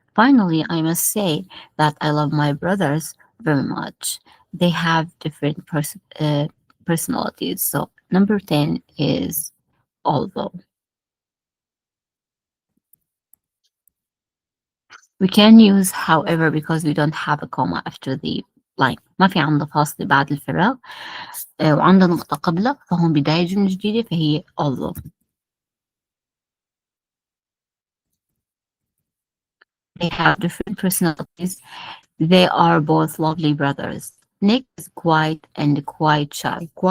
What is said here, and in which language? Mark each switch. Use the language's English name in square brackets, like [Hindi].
[English] Finally, I must say that I love my brothers very much. They have different personalities. So number 10 is although. We can use however because we don't have a comma after the line. [Arabic] ما في عندنا فاصل بعد الفراغ وعندنا نقطة قبله فهم بداية جملة جديدة فهي although. [English] They have different personalities. They are both lovely brothers. Nick is quiet and quite shy.